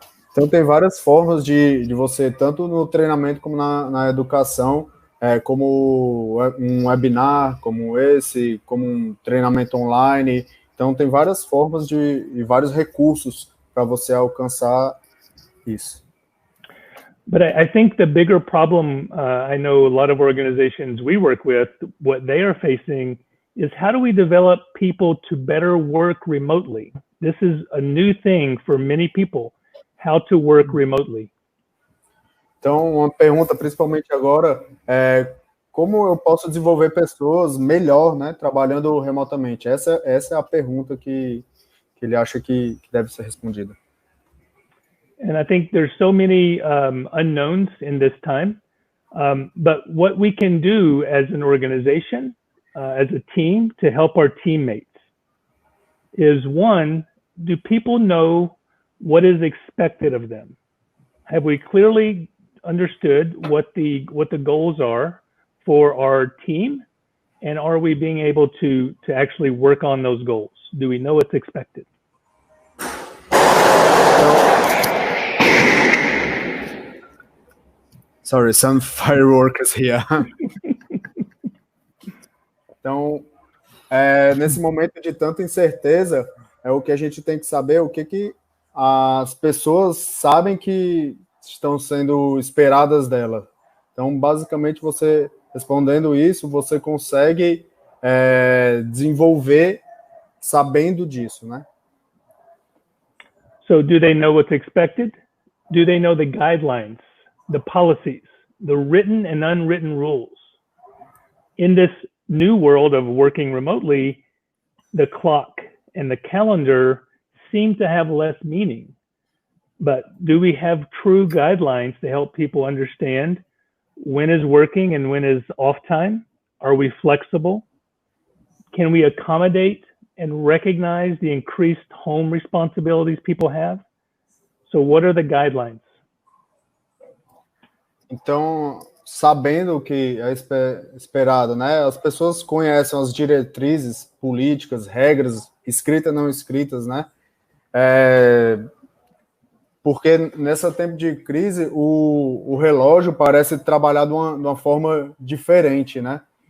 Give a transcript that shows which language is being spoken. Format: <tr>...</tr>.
<pt>Então tem várias formas de você, tanto no treinamento como na educação, como um webinar como esse, como um treinamento online. Então tem várias formas e vários recursos para você alcançar isso.</pt> <en>But I think the bigger problem, I know a lot of organizations we work with, what they are facing is, how do we develop people to better work remotely? This is a new thing for many people, how to work remotely.</en> <pt>Então, uma pergunta principalmente agora é como eu posso desenvolver pessoas melhor, né, trabalhando remotamente? Essa é a pergunta que ele acha que deve ser respondida.</pt> <en>And I think there's so many unknowns in this time, but what we can do as an organization, as a team, to help our teammates is, one, do people know what is expected of them? Have we clearly understood what the goals are for our team, and are we being able to actually work on those goals? Do we know what's expected? Sorry, some fireworks here.</en> <pt>Então, nesse momento de tanta incerteza, é o que a gente tem que saber, o que as pessoas sabem que estão sendo esperadas dela. Então, basicamente, você respondendo isso, você consegue desenvolver sabendo disso, né?</pt> <en>So do they know what's expected? Do they know the guidelines, the policies, the written and unwritten rules? In this new world of working remotely, the clock and the calendar seem to have less meaning. But do we have true guidelines to help people understand when is working and when is off time? Are we flexible? Can we accommodate and recognize the increased home responsibilities people have? So what are the guidelines?</en> <pt>Então, sabendo o que é esperado, né? As pessoas conhecem as diretrizes políticas, regras escritas e não escritas, né? Porque nesse tempo de crise, o relógio parece trabalhar de uma forma diferente, né?</pt>